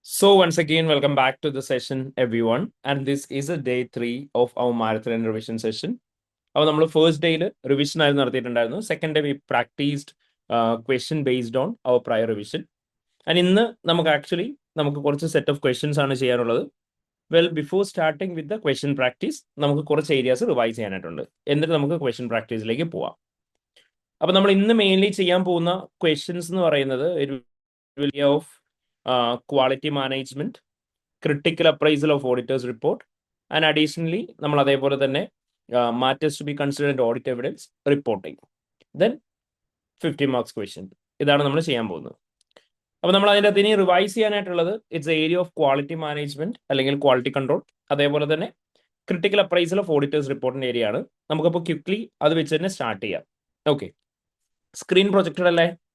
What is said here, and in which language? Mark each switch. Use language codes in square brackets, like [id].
[en] So once again, welcome back to the session, everyone. And this is a day 3 of our marathon and revision session. [ml] അപ്പോൾ നമ്മൾ first ഡേയിൽ revision ആയിരുന്നു നടത്തിയിട്ടുണ്ടായിരുന്നു. [en] Second day we practised question based on our prior revision. [ml] And ഇന്ന് നമുക്ക് കുറച്ച് set of questions ആണ് ചെയ്യാനുള്ളത്. [en] well before starting with the question practice [ml] നമുക്ക് കുറച്ച് ഏരിയാസ് റിവൈസ് ചെയ്യാനായിട്ടുണ്ട്. എന്നിട്ട് നമുക്ക് ക്വസ്റ്റ്യൻ പ്രാക്ടീസിലേക്ക് പോവാം. അപ്പോൾ നമ്മൾ ഇന്ന് മെയിൻലി ചെയ്യാൻ പോകുന്ന ക്വസ്റ്റ്യൻസ് എന്ന് പറയുന്നത് of [en] quality management, critical appraisal of auditor's report, and additionally [ml] നമ്മൾ അതേപോലെ തന്നെ [en] matters to be considered audit evidence reporting. Then 50 marks question. [ml] ഇതാണ് നമ്മൾ ചെയ്യാൻ പോകുന്നത്. അപ്പോൾ നമ്മൾ അതിൻ്റെ അതിനെ revise ചെയ്യാനായിട്ടുള്ളത് [en] it's area of quality management [ml] അല്ലെങ്കിൽ ക്വാളിറ്റി കൺട്രോൾ, അതേപോലെ തന്നെ ക്രിട്ടിക്കൽ അപ്രൈസൽ ഓഫ് ഓഡിറ്റേഴ്സ് റിപ്പോർട്ടിന്റെ ഏരിയ ആണ്. നമുക്കപ്പോൾ ക്വിക്ക്ലി അത് വെച്ച് തന്നെ സ്റ്റാർട്ട് ചെയ്യാം. ഓക്കെ, സ്ക്രീൻ പ്രൊജക്റ്റഡ് അല്ലേ?